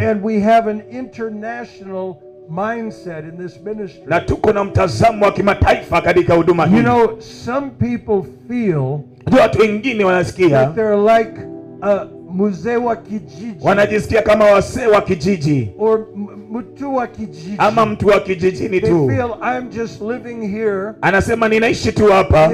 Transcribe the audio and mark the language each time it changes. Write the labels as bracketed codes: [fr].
[en] And we have an international mindset in this ministry. [sw] Na tuko na mtazamo wa kimataifa katika huduma hii. [en] You know, some people feel [sw] watu wengine wanasikia [en] that they're like [sw] mzee wa kijiji, wanajisikia kama wasee wa kijiji, or mtu wa kijiji, ama mtu wa kijijini tu. [en] They feel I'm just living here. [sw] Anasema ninaishi tu hapa